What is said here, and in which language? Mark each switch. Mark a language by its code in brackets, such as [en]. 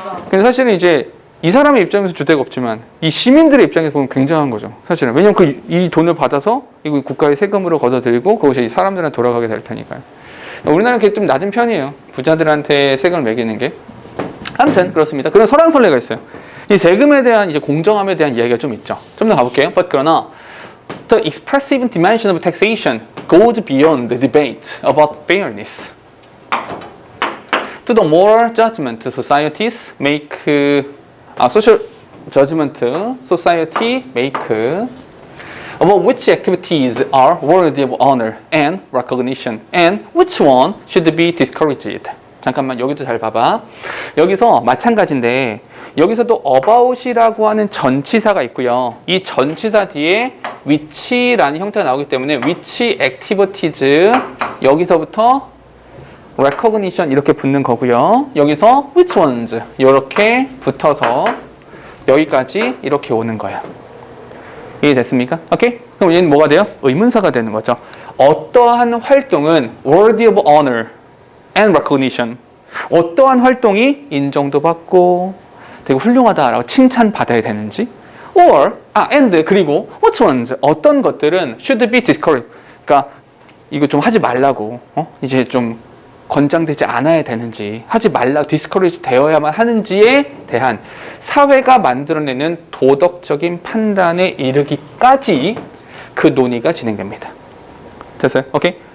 [ko] 근데 사실은 이제 이 사람의 입장에서 주대가 없지만 이 시민들의 입장에서 보면 굉장한 거죠. 사실은. 왜냐면 이 돈을 받아서 이거 국가의 세금으로 걷어들이고 그것이 이 사람들한테 돌아가게 될 테니까요. 우리나라는 그게 좀 낮은 편이에요. 부자들한테 세금을 매기는 게. 아무튼 그렇습니다. 그런 설왕설래가 있어요. 이 세금에 대한 이제 공정함에 대한 이야기가 좀 있죠. 좀 더 가볼게요. 그러나 [en] the expressive dimension of taxation goes beyond the debate about fairness. To the moral judgment societies make social judgment society make about which activities are worthy of honor and recognition and which one should be discouraged. [ko] 잠깐만 여기도 잘 봐봐. 여기서 마찬가지인데 여기서도 about이라고 하는 전치사가 있고요. 이 전치사 뒤에 which라는 형태가 나오기 때문에 [en] which activities [ko] 여기서부터 recognition 이렇게 붙는 거고요. 여기서 [en] which ones [ko] 이렇게 붙어서 여기까지 이렇게 오는 거예요. 이해됐습니까? 오케이? 그럼 얘는 뭐가 돼요? 의문사가 되는 거죠. 어떠한 활동은 [en] worthy of honor and recognition. [ko] 어떠한 활동이 인정도 받고 되게 훌륭하다라고 칭찬받아야 되는지 and 그리고 [en] which ones [ko] 어떤 것들은 [en] should be discouraged. [ko] 그러니까 이거 좀 하지 말라고 이제 좀 권장되지 않아야 되는지, 하지 말라, 디스커리지 되어야만 하는지에 대한 사회가 만들어내는 도덕적인 판단에 이르기까지 그 논의가 진행됩니다. 됐어요? 오케이?